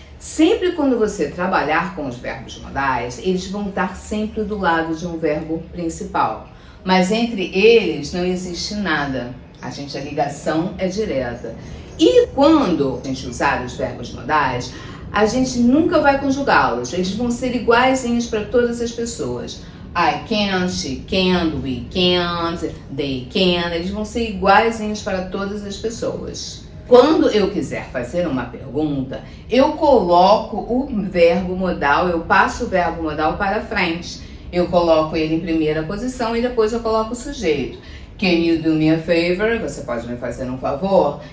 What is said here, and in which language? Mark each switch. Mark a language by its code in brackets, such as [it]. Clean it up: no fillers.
[pt] Sempre quando você trabalhar com os verbos modais, eles vão estar sempre do lado de um verbo principal. Mas entre eles não existe nada. A ligação é direta. E quando a gente usar os verbos modais, a gente nunca vai conjugá-los. Eles vão ser iguaizinhos para todas as pessoas. [en] I can, she can, we can't, they can. [pt] Eles vão ser iguaizinhos para todas as pessoas. Quando eu quiser fazer uma pergunta, eu coloco o verbo modal, eu passo o verbo modal para frente. Eu coloco ele em primeira posição e depois eu coloco o sujeito. [en] Can you do me a favor? [pt] Você pode me fazer um favor?